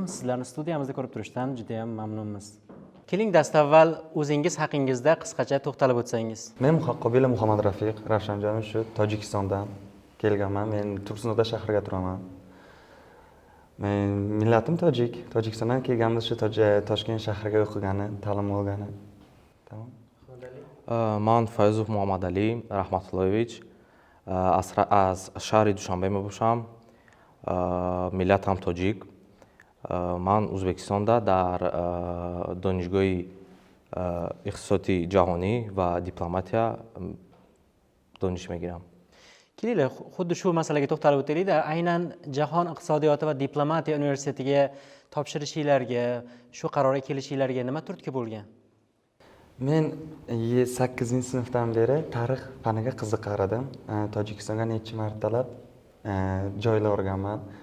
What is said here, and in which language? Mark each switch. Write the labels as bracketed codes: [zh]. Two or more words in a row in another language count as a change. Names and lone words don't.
[uz] Sizlarni studiyamizda ko'rib turishdan juda ham mamnunmiz. Keling, dastavval o'zingiz haqingizda qisqacha to'xtalib o'tsangiz. Men Qobilov Muhammad Rafiq Ravshanjonov, shu Tojikistondan kelganman. Men Tursunoda shahrida turaman. Men millatim tojik. Tojikistondan kelganmiz, shu Toshkent shahriga o'qigani, ta'lim olgani. Tamam. [tg] من فایزوف محمد علی رحمت اللهویچ از شهر دوشنبه میباشم. ملتم تاجیک. من ازبکستاندا در دانشگاه اقتصادی جهانی و دیپلماتیا دانش میگیرم. [uz] Keling, xuddi shu masalaga to'xtalib o'taylik-da. Aynan Jahon iqtisodiyoti va diplomatiya universitetiga topshirishinglarga, shu qarorga kelishinglarga nima turtki bo'lgan? Men 8-sinfdan beri tarix faniga qiziqar edim. Tojikistonga necha martalab joylar o'rganman.